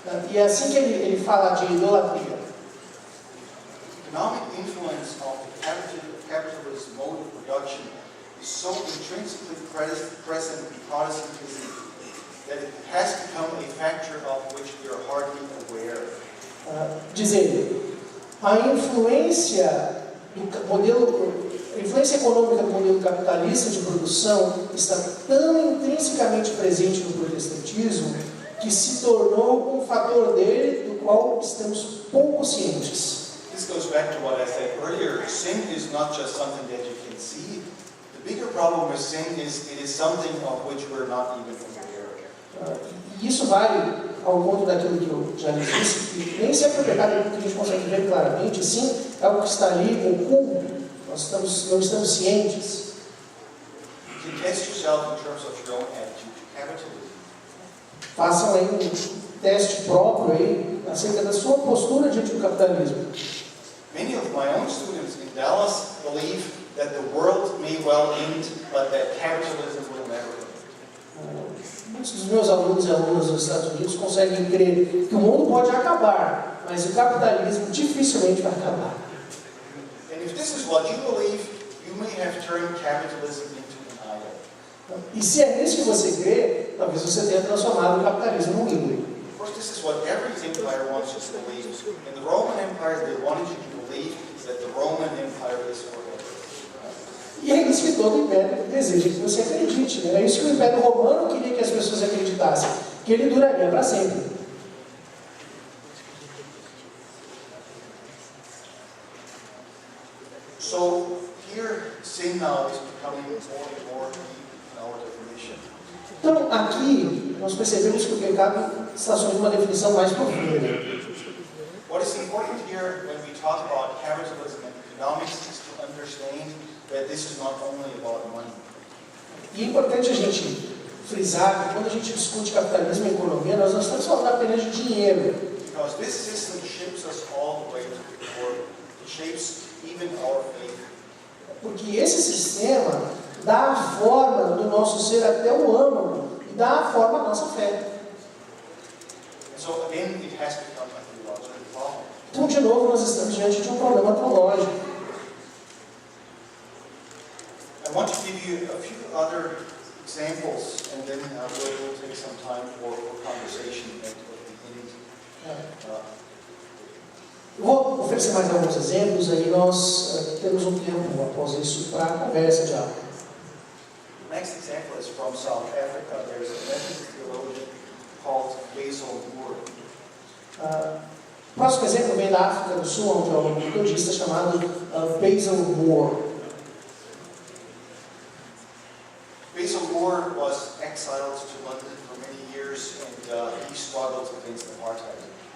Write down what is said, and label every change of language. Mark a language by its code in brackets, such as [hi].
[pt] E é assim que ele fala de idolatria. [en] Economic influence of the capitalist mode of production is so intrinsically present in Protestantism that it has become a factor of which we are hardly aware. [pt] Diz ele, a influência do modelo, a influência econômica do modelo capitalista de produção está tão intrinsecamente presente no protestantismo que se tornou um fator dele do qual estamos pouco cientes. [en] This goes back to what I said earlier. Sin is not just something that you can see. The bigger problem with sin is it is something of which we're not even aware. [pt] E isso vai ao encontro daquilo que eu já lhes disse, que nem sempre o pecado é algo que a gente consegue ver claramente, sim, é algo que está ali oculto, nós não estamos cientes. [en] You can test yourself in terms of your own attitude to capitalism. [pt] Façam aí um teste próprio aí, acerca da sua postura diante do capitalismo. [en] Many of my own students in Dallas believe that the world may well end, but that capitalism will never end. [pt] Muitos dos meus alunos e alunas dos Estados Unidos conseguem crer que o mundo pode acabar, mas o capitalismo dificilmente vai acabar. [en] And if this is what you believe, you may have turned capitalism into an idol. [pt] E se é nisso que você crê, talvez você tenha transformado o capitalismo num ídolo. [en] Of course, this is what every empire wants you to believe. In the Roman Empire, they wanted you to believe that the Roman Empire is forever. [pt] E é isso que todo império deseja que você acredite. Né? É isso que o Império Romano queria que as pessoas acreditassem, que ele duraria para sempre. [en] So here, sin now is becoming more and more deep in our definition. [pt] Então, aqui, nós percebemos que o pecado está assumindo uma definição mais profunda. [en] What is important here when we talk about capitalism and economics is to understand that this is not only about money. [pt] E é importante a gente frisar que quando a gente discute capitalismo e economia, nós não estamos falando apenas de dinheiro. [en] Because this system shapes us all the way to the core. It shapes even our faith. [pt] Porque esse sistema dá a forma do nosso ser até o âmago e dá a forma à nossa fé. [en] And so again, it has become a theological problem. [pt] Então, de novo, nós estamos diante de um problema teológico. [en] I want to give you a few other examples, and then we'll take some time for conversation at the end. [pt] Eu vou oferecer mais alguns exemplos, aí nós temos um tempo após isso para a conversa de algo. [en] The next example is from South Africa. There's a Methodist theologian called Basil Moore. [pt] O próximo exemplo vem da África do Sul, onde há um metodista chamado Basil Moore. [en] Basil Moore was exiled to London for many years, and he struggled against apartheid.